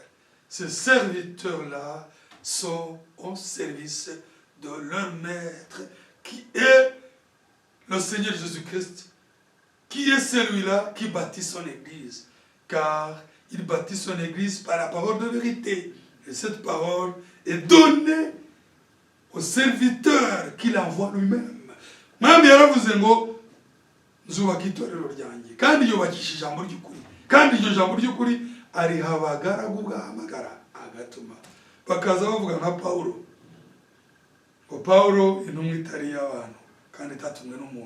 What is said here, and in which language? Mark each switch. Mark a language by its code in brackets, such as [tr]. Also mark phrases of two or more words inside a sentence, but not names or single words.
[fr] Ces serviteurs-là sont au service de leur maître, qui est le Seigneur Jésus-Christ, qui est celui-là qui bâtit son église. Car il bâtit son église par la parole de vérité. Et cette parole est donnée au serviteur qu'il envoie lui-même. [rw] Même yaravuze ngo nzubaka itorero ryanjye kandi yubakisha ijambo ry'ukuri, kandi iryo jambo ry'ukuri ariha abagaragu bw'amagara agatuma bakaza bavuga nka Pawulo ngo Pawulo intumwa itari y'abantu kandi itatumwe n'umuntu.